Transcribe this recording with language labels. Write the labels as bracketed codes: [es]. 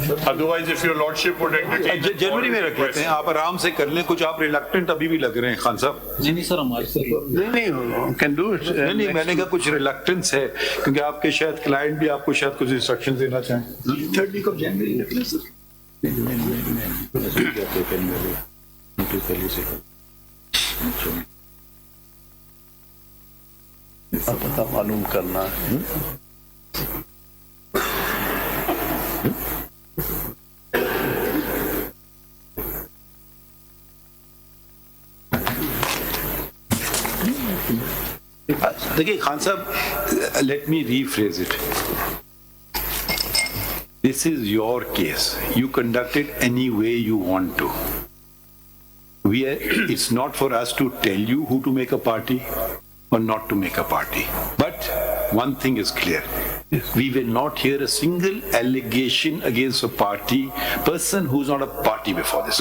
[en] Otherwise, if your lordship would entertain. [ur] جنوری میں رکھ لیتے ہیں, آپ آرام سے کر لیں. کچھ آپ ریلکٹنٹ ابھی بھی لگ رہے ہیں خان صاحب. نہیں سر, ہمارے [en] نہیں can do it. [ur] نہیں, میں نے کہا کچھ ریلکٹنس ہے کیونکہ آپ کے شاید کلائنٹ بھی آپ کو شاید کچھ انسٹرکشن دینا چاہیں. 30 جنوری نکلے سر. پتہ معلوم کرنا ہے. دیکھیے خان صاحب, [en] Let me rephrase it. This is your case. You conduct it any way you want to. It's not for us to tell you who to make a party or not to make a party. But one thing is clear. We will not hear a single allegation against a person who's not a party before this.